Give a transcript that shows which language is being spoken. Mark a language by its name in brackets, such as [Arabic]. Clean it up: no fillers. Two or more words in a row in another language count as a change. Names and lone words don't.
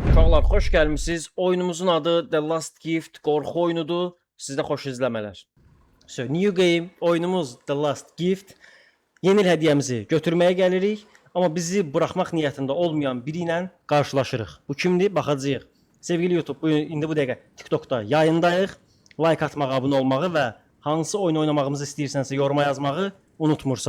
[Azerbaijani] Uşaqlar, xoş gəlmisiniz. Oyunumuzun adı The Last Gift, qorxu oyunudur. Sizdə xoş izləmələr. [English] So, new game, [Azerbaijani] oyunumuz The Last Gift. Yeni il hədiyyəmizi götürməyə gəlirik, amma bizi buraxmaq niyyətində olmayan biri ilə qarşılaşırıq. Bu kimdir? Baxacağıq. Sevgili YouTube, indi bu dəqiqə TikTokda yayındayıq. Like atmağı, abunə olmağı və hansı oyun oynamağımızı istəyirsənsə yoruma yazmağı unutmursan.